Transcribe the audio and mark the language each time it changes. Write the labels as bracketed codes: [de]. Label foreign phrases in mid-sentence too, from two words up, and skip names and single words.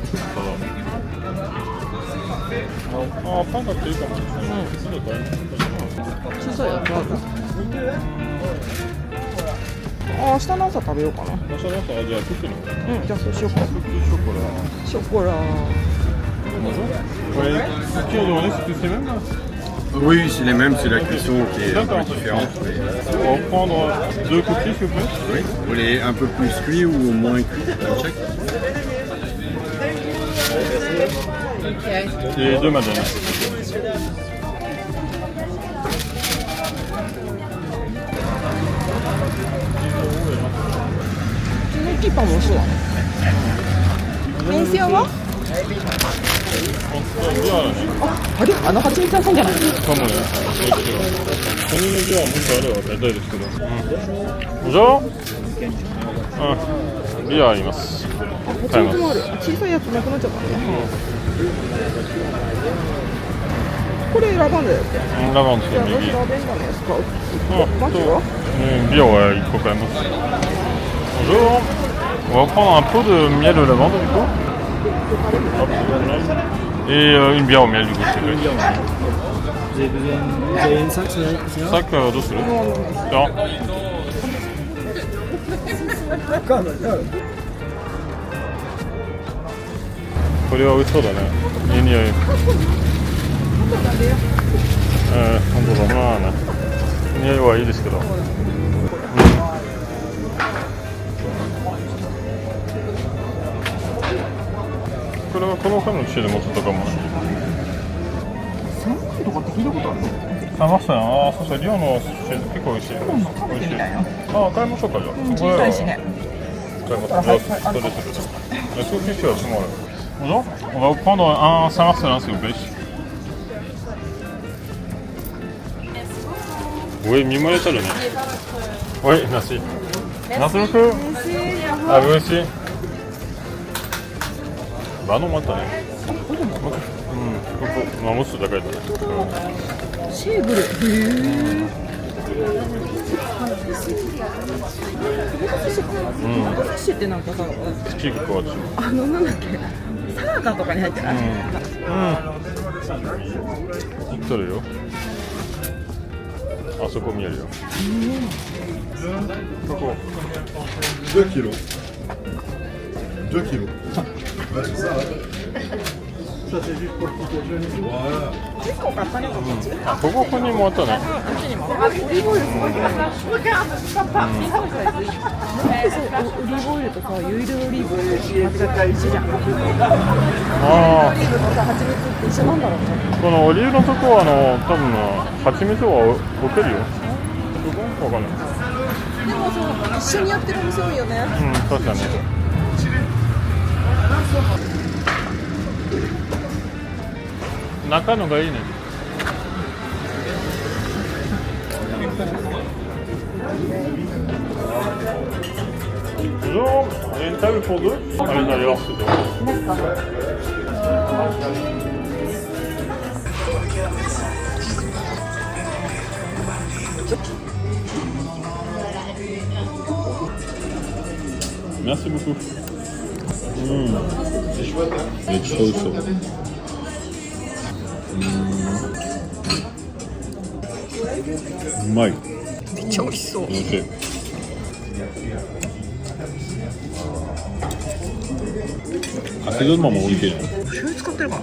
[ja] あ、パン買っていいかも。小さいやつある。あ、明日の朝食べようかな。明日の朝、じゃあクッキーの。じゃあそうしようか。ショコラ。ショコラ。 [fr] Ouais, qui on demandait si c'est les mêmes là? Oui, c'est les mêmes, c'est la cuisson qui est un peu différente. Mais... On va prendre 2 cookies s'il vous plaît. Oui, vous voulez un peu plus cuit ou moins cuit? Un check. Et 2 madeleines. Le petit pain, bon choix. Pension? [ja] あれ、あの蜂蜜屋さんじゃない？かもね。この字はもっとあれは大体ですけど。じゃあ、ビアあります。買います。小さいやつなくなっちゃったね。これラバンダだよって。ラバンダですね。私ラベンダーのやつ買う。マジは？ビアは1個買います。Bonjour. [fr] On va prendre un pot de miel de lavande du coup. Et une bière au miel du coup. Vous avez une sac, c'est [ja] サッカーはどうする？じゃあこれは美味しそうだね。いい匂い。本当だ。まあね。匂いはいいですけど。これはこの他の種で持ってたかもね。サンマとかって聞いたことあるの？サマスタン、ああ、そうそう、リオの種結構美味しい。食べてみたいな。ああ、買いましょうかじゃあ。知りたいしね。買います。それです。 [fr] Est-ce que tu fais à ce moment-là? Bonjour, on va vous prendre un Saint-Marcelin s'il vous plaît. Oui, mis-moi les talons. Oui, merci. Merci beaucoup. À vous aussi. Bah non, moi t'as ね。 [ja] まあもうちょっと高いだね。シーブル。お寿司ってなんかさ、チーク変わっちゃう。なんだっけ、サラダとかに入ってない？取るよ。あそこ見えるよ。ここ。 [fr] 2 kilos. 2 kilos. Ouais, c'est ça. Ça, c'est juste pour le petit déjeuner. Voilà. [ja] 結構買ったね。あ、ここにもあったね。こっちにも。オリーブオイルすごい。なんでそうオリーブオイルとさ、ユイルオリーブ間違い一緒じゃん。あオリーブとさ、蜂蜜って一緒なんだろうね。あ、このオリーブのとこは多分蜂蜜は置けるよ。わかんない。でもさ、一緒にやってるお店多いよね。確かに。中のがいいね。 [fr] Bonjour, il y a une table pour deux? Allez d'ailleurs, c'est bon. Merci beaucoup. C'est chouette, hein? C'est chaud, chaud. [ja] うまい。めっちゃ美味しそう。美味しい。かけ玉も美味しいね。醤油使ってるかな。